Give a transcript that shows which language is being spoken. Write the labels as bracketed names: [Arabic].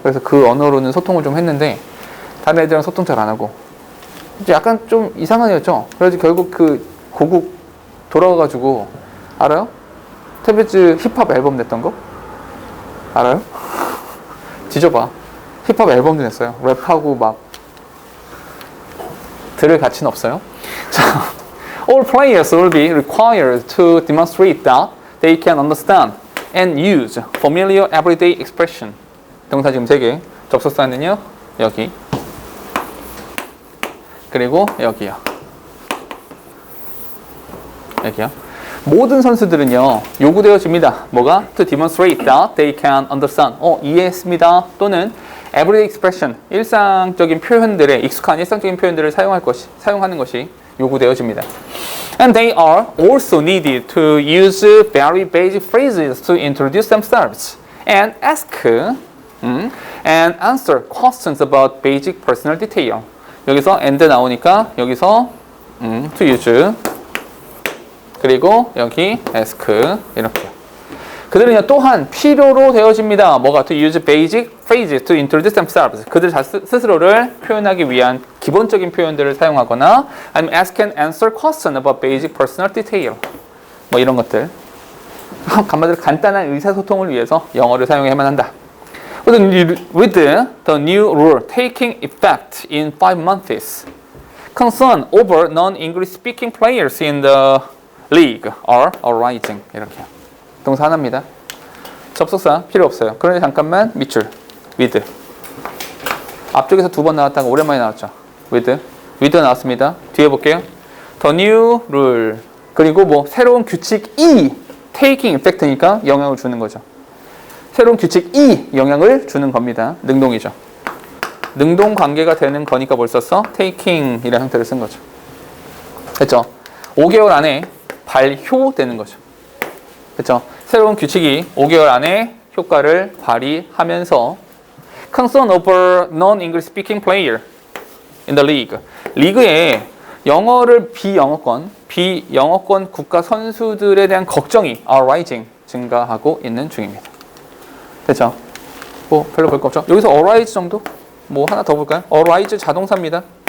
[Korean] 그래서 그 언어로는 소통을 좀 했는데 다른 애들이랑 소통 잘 안 하고 약간 좀 이상한 애였죠. 그래서 결국 그 고국 돌아와가지고 알아요? 테베즈 힙합 앨범 냈던 거? 알아요? 뒤져봐. 힙합 앨범도 냈어요. 랩하고 막 들을 가치는 없어요. [English] 자, all players will be required to demonstrate that they can understand and use familiar everyday expression. [Korean] 동사 지금 3개. 접속사는요, 여기. 그리고 여기요. 여기요. 모든 선수들은요, 요구되어집니다. 뭐가? [English] To demonstrate that they can understand. [Korean] 이해했습니다. 또는 everyday expression. 일상적인 표현들의, 익숙한 일상적인 표현들을 사용하는 것이 요구되어집니다. [English] And they are also needed to use very basic phrases to introduce themselves and ask and answer questions about basic personal detail. [Korean] 여기서 and 나오니까 여기서 to use 그리고 여기 ask 이렇게요. 그들은요 또한 필요로 되어집니다. 뭐가? [English] To use basic phrases to introduce themselves. [Korean] 그들 스스로를 표현하기 위한 기본적인 표현들을 사용하거나 아니면 [English] ask and answer question about basic personal detail. [Korean] 뭐 이런 것들. 한마디로 간단한 의사소통을 위해서 영어를 사용해야만 한다. [English] With the new rule taking effect in 5 months, concern over non-English speaking players in the league are arising. [Korean] 이렇게. 동사 하나입니다. 접속사 필요 없어요. 그런데 잠깐만 밑줄 with. 앞쪽에서 2번 나왔다가 오랜만에 나왔죠. with 나왔습니다. 뒤에 볼게요. [English] The new rule. [Korean] 그리고 뭐 새로운 규칙이 [English] taking effect [Korean] 니까 영향을 주는 거죠. 새로운 규칙이 영향을 주는 겁니다. 능동이죠. 능동 관계가 되는 거니까 뭘 썼어? taking이라는 형태를 쓴 거죠. 됐죠? 5개월 안에 발효되는 거죠. 그렇죠? 새로운 규칙이 5개월 안에 효과를 발휘하면서 [English] concern over non-English speaking player in the league. [Korean] 리그에 영어를 비영어권 국가 선수들에 대한 걱정이 arising, 증가하고 있는 중입니다. 됐죠? 뭐 별로 볼 거 없죠? 여기서 arise 정도? 뭐 하나 더 볼까요? arise 자동사입니다.